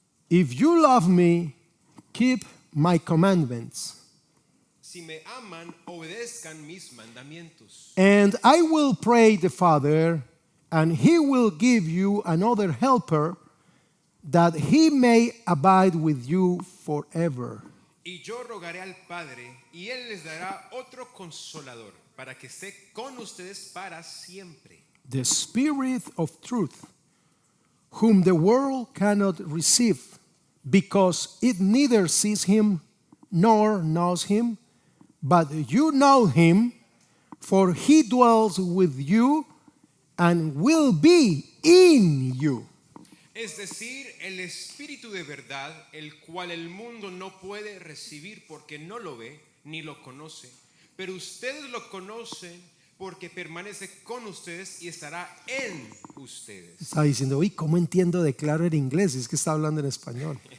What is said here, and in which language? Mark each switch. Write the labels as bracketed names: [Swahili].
[English] If you love me, keep my commandments, [Spanish] Si me aman, obedezcan mis mandamientos. [English] and I will pray the Father, and he will give you another helper, that he may abide with you forever. [Spanish] Y yo rogaré al Padre, y Él les dará otro consolador, para que esté con ustedes para siempre. [English] The Spirit of truth, whom the world cannot receive, because it neither sees him nor knows him, but you know him, for he dwells with you and will be in you. [Spanish] Es decir, el Espíritu de verdad, el cual el mundo no puede recibir porque no lo ve ni lo conoce. Pero ustedes lo conocen porque permanece con ustedes y estará en ustedes. Está diciendo, uy, ¿cómo entiendo de claro en inglés? Es que está hablando en español.